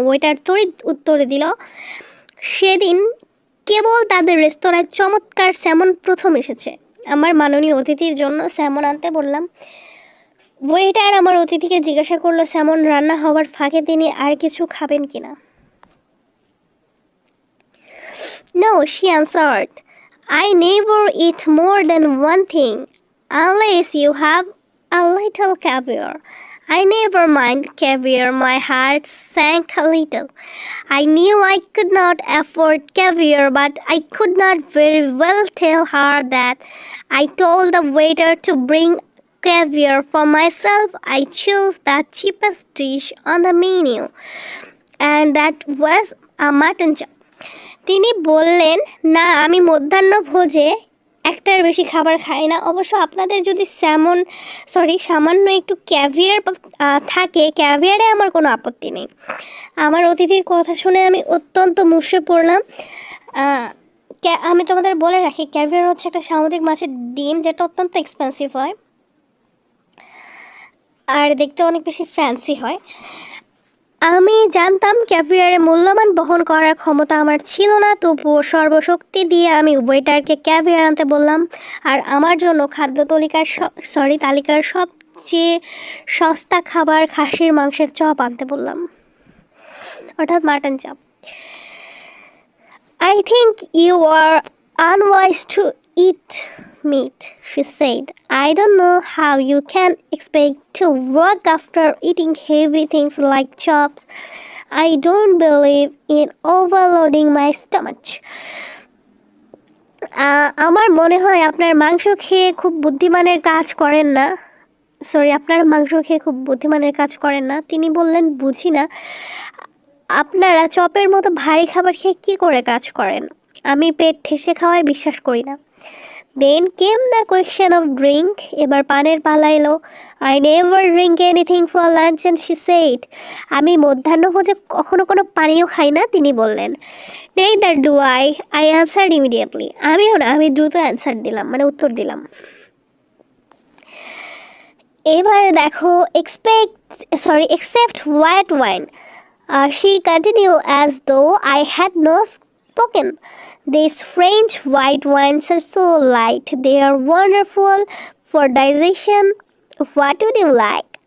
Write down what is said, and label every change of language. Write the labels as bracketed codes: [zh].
[bn] Waiter তড়িৎ উত্তরে দিল, সেদিন কেবল তাদের রেস্তোরাঁয় চমৎকার স্যামন প্রথম এসেছে। আমার মাননীয় অতিথির জন্য স্যামন আনতে বললাম। ওয়েটার আমার অতিথিকে জিজ্ঞাসা করলো স্যামন রান্না হওয়ার ফাঁকে তিনি আর কিছু খাবেন কিনা। [en] No, she answered. I never eat more than one thing, unless you have a little caviar. I never mind caviar. My heart sank a little. I knew I could not afford caviar, but I could not very well tell her that. I told the waiter to bring caviar for myself. I chose the cheapest dish on the menu, and that was a mutton chop. [bn] তিনি বললেন, না আমি মধ্যাহ্নভোজে একটার বেশি খাবার খাই না। অবশ্য আপনাদের যদি সামান্য একটু ক্যাভিয়ার থাকে, ক্যাভিয়ারে আমার কোনো আপত্তি নেই। আমার অতিথির কথা শুনে আমি অত্যন্ত মুষড়ে পড়লাম। আমি তোমাদের বলে রাখি, ক্যাভিয়ার হচ্ছে একটা সামুদ্রিক মাছের ডিম যেটা অত্যন্ত এক্সপেন্সিভ হয়। আর দেখতে অনেক বেশি ফ্যান্সি হয়। আমি জানতাম ক্যাভিয়ারের মূল্যমান বহন করার ক্ষমতা আমার ছিল না, তবুও সর্বশক্তি দিয়ে আমি ওয়েটারকে ক্যাভিয়ার আনতে বললাম আর আমার জন্য খাদ্য তালিকার সবচেয়ে সস্তা খাবার খাসির মাংসের চপ আনতে বললাম, অর্থাৎ mutton chop. [en] I think you are unwise to eat meat, she said. I don't know how you can expect to work after eating heavy things like chops. I don't believe in overloading my stomach. [bn] আমার মনে হয় আপনার মাংস খেয়ে খুব বুদ্ধিমানের কাজ করেন না। আপনারা মাংস খেয়ে খুব বুদ্ধিমানের কাজ করেন না। তিনি বললেন, বুঝি না আপনারা চপের মতো ভারী খাবার খেয়ে কী করে কাজ করেন। আমি পেট ঠেসে খাওয়ায় বিশ্বাস করি না। [en] Then came the question of drink. [bn] এবার পানের পালা এলো। [en] I never drink anything for lunch and she said. [bn] আমি মধ্যাহ্নভোজে কখনো কোনো পানীয় খাই না, তিনি বললেন। [en] Neither do I answered immediately. [bn] আমিও না, আমি দ্রুত অ্যান্সার দিলাম, মানে উত্তর দিলাম। এবারে দেখো, [en] except white wine. She continued as though I had not spoken. These French white wines are so light. They are wonderful for digestion. What would you like?